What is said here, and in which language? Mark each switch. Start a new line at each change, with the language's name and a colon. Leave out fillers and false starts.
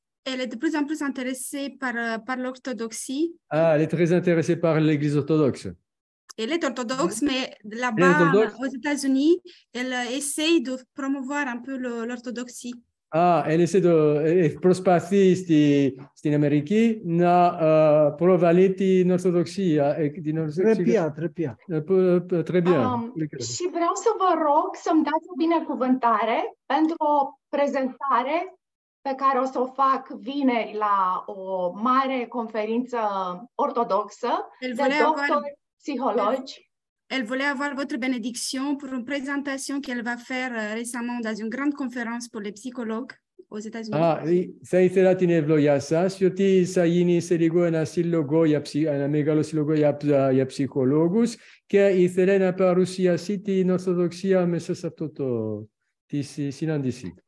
French: Elle est de plus en plus intéressée par l'orthodoxie. Ah, elle est très intéressée par l'Église orthodoxe. Elle est orthodoxe, mais là-bas, aux États-Unis, elle essaye de promouvoir un peu l'orthodoxie. Ah, elle essaie de
Greek: προσπαθεί στην Αμερική να προβάλλει την Ορθοδοξία.
French: Très bien. Très bien.
Romanian: Și vreau să vă rog să-mi dați o binecuvântare pentru o prezentare pe care o să o fac vineri la o mare conferință ortodoxă de doctori psihologi.
French: Elle voulait avoir votre bénédiction pour une présentation qu'elle va faire récemment dans une grande conférence pour les psychologues aux États-Unis.
Greek: Θα ήθελα την ευλογιά σας, διότι θα γίνει σε λίγο ένα μεγάλο σύλλογο για ψυχολόγους και ήθελε να παρουσιάσει την Ορθοδοξία μέσα σε αυτό τη συνάντηση.